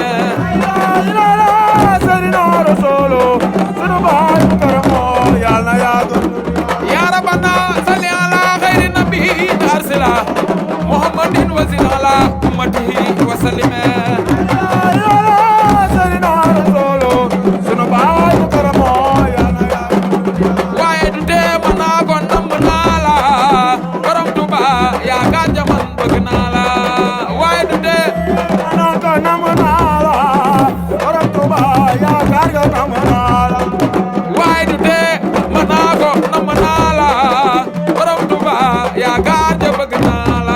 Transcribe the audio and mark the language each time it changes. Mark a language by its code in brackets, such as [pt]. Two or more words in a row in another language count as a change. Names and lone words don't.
[ar] سيدنا رسول [wo] sunu baay mukarram yalna [ar] يا ربنا صل على خير النبي أرسله محمد وزن على أمته وسلم سيدنا رسول [wo] sunu baay mukarram yalna waaye du tee mën naa ko namm naa la borom Tuuba yaa ka jaman bëgg naa la waaye du tee mën naa ko namm naa la borom Tuuba yaa ka jaman naa la waaye du tee mën naa ko namm naa la borom Tuuba yaa ka ja bëgg naa la